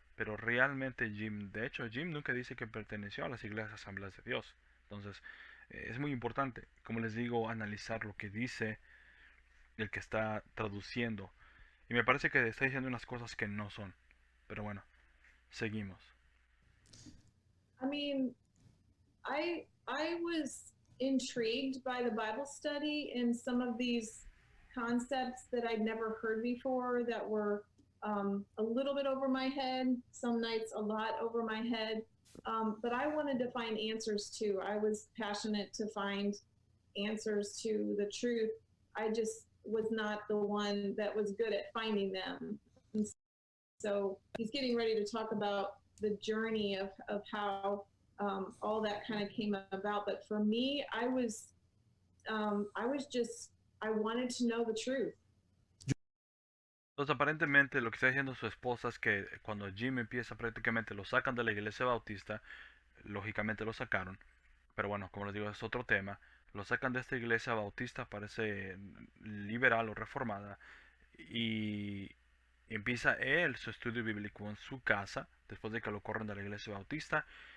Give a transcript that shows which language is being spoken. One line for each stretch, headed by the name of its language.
Spanish: Pero realmente Jim, de hecho Jim nunca dice que perteneció a las iglesias Asambleas de Dios. Entonces es muy importante, como les digo, analizar lo que dice el que está traduciendo. Y me parece que está diciendo unas cosas que no son. Pero bueno, seguimos.
English: I mean, I was intrigued by the Bible study and some of these concepts that I'd never heard before that were a little bit over my head, some nights a lot over my head. But I wanted to find answers too. I was passionate to find answers to the truth. I just was not the one that was good at finding them. And so he's getting ready to talk about the journey of how all that kind of came about. But for me, I wanted to know the truth.
Spanish: Entonces aparentemente lo que está diciendo su esposa es que cuando Jim empieza, prácticamente lo sacan de la iglesia bautista. Lógicamente lo sacaron, pero bueno, como les digo, es otro tema. Lo sacan de esta iglesia bautista, parece liberal o reformada, y empieza él su estudio bíblico en su casa, después de que lo corren de la iglesia bautista.